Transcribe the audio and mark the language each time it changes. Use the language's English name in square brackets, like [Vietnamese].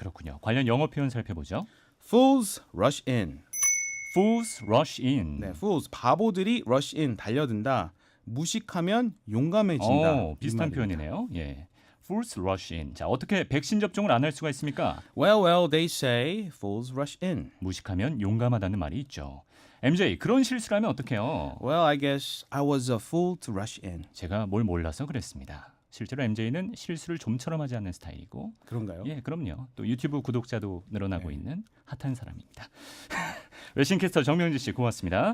[Korean] 그렇군요. 관련 영어 표현 살펴보죠. [English] Fools rush in. Fools rush in. [Korean] 네, fools 바보들이 rush in 달려든다. 무식하면 용감해진다. 비슷한 표현이네요. 예. [English] Fools rush in. [Korean] 자, 어떻게 백신 접종을 안 할 수가 있습니까? [English] Well, they say fools rush in. [Korean] 무식하면 용감하다는 말이 있죠. MJ, 그런 실수를 하면 어떡해요? [English] Well, I guess I was a fool to rush in. [Korean] 제가 뭘 몰라서 그랬습니다. 실제로 MJ는 실수를 좀처럼 하지 않는 스타일이고, 그런가요? 예, 그럼요. 또 유튜브 구독자도 늘어나고 있는 핫한 사람입니다. 외신캐스터 정명진 씨 고맙습니다.